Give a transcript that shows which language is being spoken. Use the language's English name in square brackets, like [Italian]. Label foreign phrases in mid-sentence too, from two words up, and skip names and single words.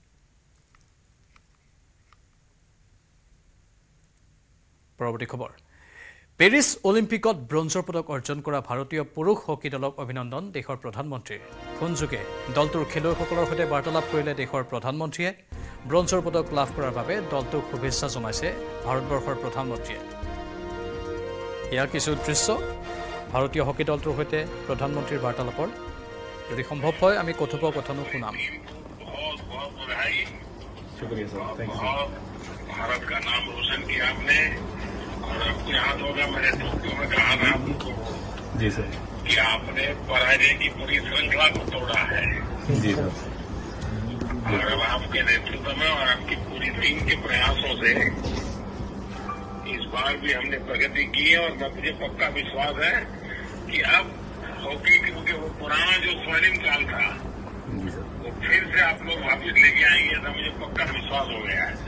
[Assamese] পৰৱৰ্তী খবৰ পেৰিছ অলিম্পিকত ব্ৰঞ্জৰ পদক অৰ্জন কৰা ভাৰতীয় পুৰুষ হকী দলক অভিনন্দন দেশৰ প্ৰধানমন্ত্ৰী ফোনযোগে দলটোৰ খেলুৱৈসকলৰ সৈতে বাৰ্তালাপ কৰিলে দেশৰ প্ৰধানমন্ত্ৰীয়ে ব্ৰঞ্জৰ পদক লাভ কৰাৰ বাবে দলটোক শুভেচ্ছা জনাইছে ভাৰতবৰ্ষৰ প্ৰধানমন্ত্ৰীয়ে ইয়াৰ কিছু দৃশ্য ভাৰতীয় হকী দলটোৰ সৈতে প্ৰধানমন্ত্ৰীৰ বাৰ্তালাপৰ যদি সম্ভৱ হয় আমি কথোপকথনো শুনাম [Hindi] भारत का नाम रोशन किया आपने और आपको याद होगा मैंने टोक्यो में कहा था आपको जी सर कि आपने पराजय की पूरी श्रृंखला को तोड़ा है जी सर और अब आपके नेतृत्व में और आपकी पूरी टीम के प्रयासों से इस बार भी हमने प्रगति की है और मुझे पक्का विश्वास है कि अब हॉकी क्योंकि वो पुराना जो स्वर्णिम काल था वो फिर से आप लोग वापिस लेके आएंगे तो मुझे पक्का विश्वास हो गया है